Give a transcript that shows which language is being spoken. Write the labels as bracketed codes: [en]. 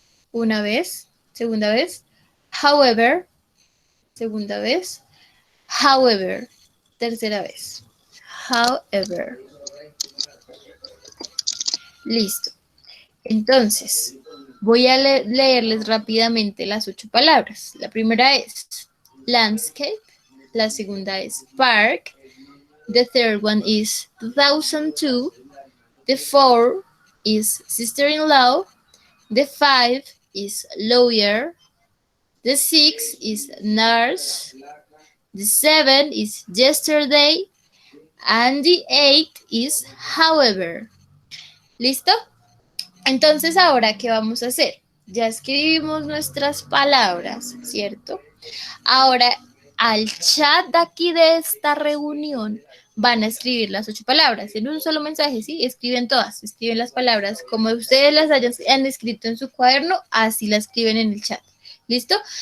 [es] Una vez, segunda vez, however, segunda vez, however, tercera vez, however. Listo. Entonces, voy a leerles rápidamente las 8 palabras. La primera es landscape, la segunda es park, [en] the third one is 2002, the four is sister-in-law, the five is lawyer, the six is nurse, the seven is yesterday, and the eight is however. [es] ¿Listo? Entonces, ahora, ¿qué vamos a hacer? Ya escribimos nuestras palabras, ¿cierto? Ahora, al chat de aquí de esta reunión van a escribir las 8 palabras en un solo mensaje, ¿sí? Escriben todas, escriben las palabras como ustedes las han escrito en su cuaderno, así las escriben en el chat. ¿Listo?